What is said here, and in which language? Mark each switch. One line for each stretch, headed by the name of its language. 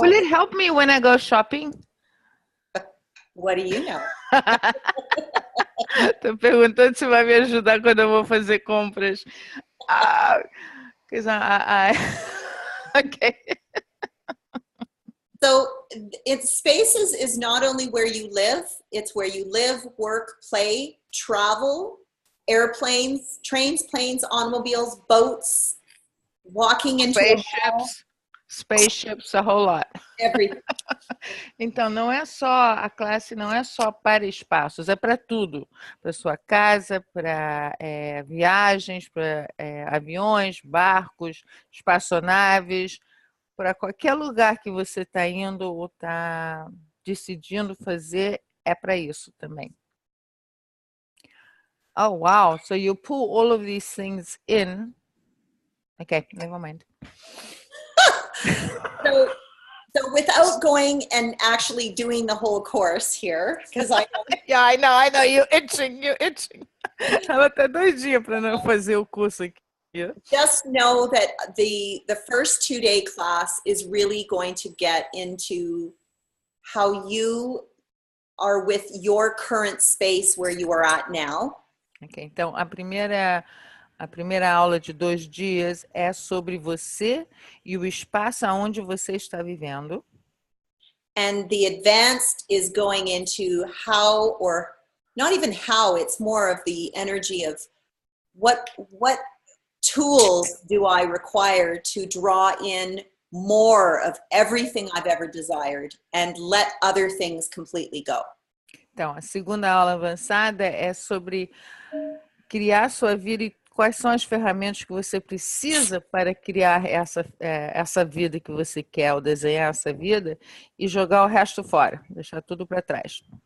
English: Will it help me when I go shopping? What do you know?
Portuguese: Tô perguntando se vai me ajudar quando eu vou fazer compras.
English: Okay. So Spaces is not only where you live, it's where you live, work, play, travel, airplanes, trains, planes, automobiles, boats, walking into spaceships, a whole lot. Everything.
Portuguese: Então, a classe não é só para espaços, é para tudo. Para sua casa, para viagens, para aviões, barcos, espaçonaves, para qualquer lugar que você está indo ou está decidindo fazer, é para isso também.
English: Oh, wow. So you pull all of these things in. Okay, never mind. So without going and actually doing the whole course here, because I know. Yeah, I know, you're itching.
Portuguese: Ela tá doidinha para não fazer o curso aqui.
English: Just know that the first 2-day class is really going to get into how you are with your current space where you are at now.
Portuguese: Ok, então a primeira aula de 2 dias é sobre você e o espaço aonde você está vivendo.
English: And the advanced is going into how, or not even how, it's more of the energy of what tools do I require to draw in more of everything I've ever desired and let other things completely go.
Portuguese: Então, a segunda aula avançada é sobre criar sua vida e quais são as ferramentas que você precisa para criar essa vida que você quer, ou desenhar essa vida, e jogar o resto fora, deixar tudo para trás.